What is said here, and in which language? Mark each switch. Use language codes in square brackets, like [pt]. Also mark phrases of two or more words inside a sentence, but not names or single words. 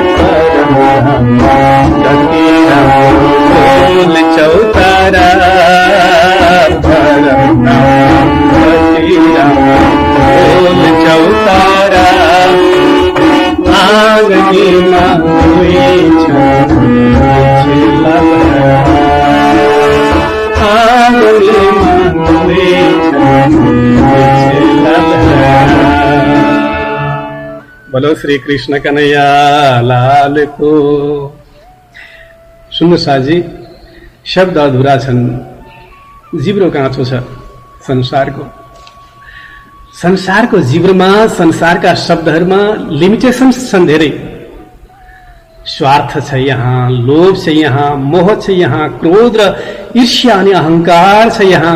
[ne] परमधाममा कति राम्रो गोल चौतारा, परमधाममा कति राम्रो गोल चौतारा, आँगनीमा दुई छन् लालहरा, आँगनीमा दुई छन् लालहरा। [hi] बोलो श्री कृष्ण कन्हैया लाल को। [ne] सुन्नु साजी, शब्द अधुरा छन्, जिब्रो काँचो छ संसारको। संसारको जिब्रोमा, संसारका शब्दहरूमा लिमिटेशन्स छन् धेरै। स्वार्थ छ यहाँ, लोभ छ यहाँ, मोह छ यहाँ, क्रोध र ईर्ष्या अनि अहंकार छ यहाँ।